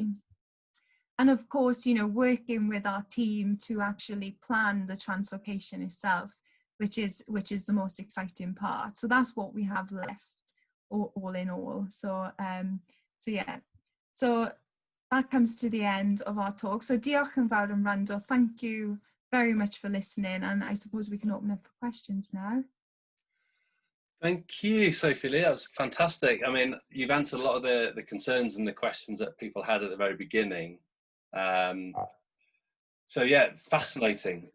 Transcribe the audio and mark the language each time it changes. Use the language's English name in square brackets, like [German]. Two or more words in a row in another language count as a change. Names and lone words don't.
[English] And of course, working with our team to actually plan the translocation itself, which is the most exciting part. So that's what we have left, all in all. So so that comes to the end of our talk. [Welsh] So diolch yn fawr yn wrando. [English] Thank you very much for listening, and I suppose we can open up for questions now. Thank you, Sophie-Lee. That was fantastic. I mean, you've answered a lot of the concerns and the questions that people had at the very beginning. So yeah, fascinating.